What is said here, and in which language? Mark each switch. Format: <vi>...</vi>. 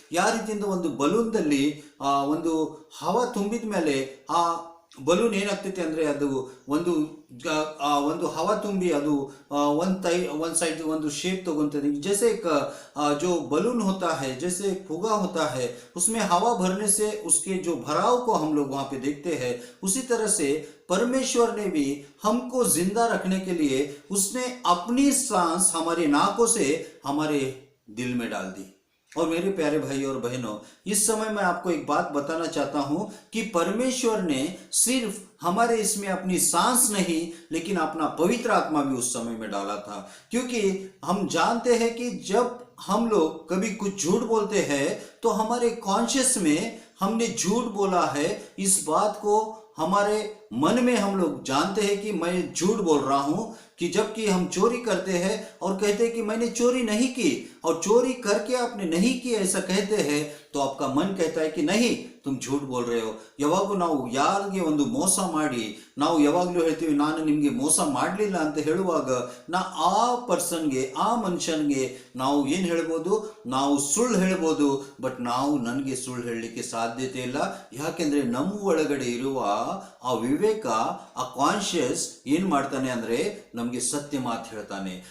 <kn>ಯಾವ ರೀತಿಯಿಂದ ಒಂದು ಬಲೂನ್ದಲ್ಲಿ ಒಂದು ಹವಾ ತುಂಬಿದ ಮೇಲೆ ಆ ಬಲೂನ್ ಏನಾಗ್ತೈತೆ ಅಂದರೆ ಅದು ಒಂದು ಹವಾ ತುಂಬಿ ಅದು ಒಂದು साइड ಒಂದು शेप तगोतದೆ.</kn> <hi>जैसे जो बलून होता है, जैसे फुगा होता है, उसमें हवा भरने से उसके जो भराव को हम लोग वहाँ पे देखते हैं, उसी तरह से परमेश्वर ने भी हमको जिंदा रखने के लिए उसने अपनी सांस हमारे नाकों से हमारे दिल में डाल दी. और मेरे प्यारे भाई और बहनों, इस समय मैं आपको एक बात बताना चाहता हूं कि परमेश्वर ने सिर्फ हमारे इसमें अपनी सांस नहीं लेकिन अपना पवित्र आत्मा भी उस समय में डाला था. क्योंकि हम जानते हैं कि जब हम लोग कभी कुछ झूठ बोलते हैं तो हमारे कॉन्शियस में हमने झूठ बोला है, इस बात को हमारे मन में हम लोग जानते हैं कि मैं झूठ बोल रहा हूं. कि जबकि हम चोरी करते हैं और कहते हैं कि मैंने चोरी नहीं की, और चोरी करके आपने नहीं की ऐसा कहते हैं, तो आपका मन कहता है कि नहीं तुम झूठ बोल रहे हो.</hi> <kn>ಯಾವಾಗೂ ನಾವು ಯಾರಿಗೆ ಒಂದು ಮೋಸ ಮಾಡಿ ನಾವು ಯಾವಾಗಲೂ ಹೇಳ್ತೀವಿ ನಾನು ನಿಮಗೆ ಮೋಸ ಮಾಡಲಿಲ್ಲ ಅಂತ ಹೇಳುವಾಗ ಆ ಪರ್ಸನ್ಗೆ, ಆ ಮನುಷ್ಯನಿಗೆ ನಾವು ಏನು ಹೇಳ್ಬೋದು, ನಾವು ಸುಳ್ಳು ಹೇಳ್ಬೋದು. ಬಟ್ ನಾವು ನನಗೆ ಸುಳ್ಳು ಹೇಳಲಿಕ್ಕೆ ಸಾಧ್ಯತೆ ಇಲ್ಲ. ಯಾಕೆಂದರೆ ನಮ್ಮ ಒಳಗಡೆ ಇರುವ ಆ ವಿವೇಕ, ಆ ಕಾನ್ಷಿಯಸ್ ಏನು ಮಾಡ್ತಾನೆ ಅಂದರೆ ನಮಗೆ ಸತ್ಯ ಮಾತು ಹೇಳ್ತಾನೆ.</kn>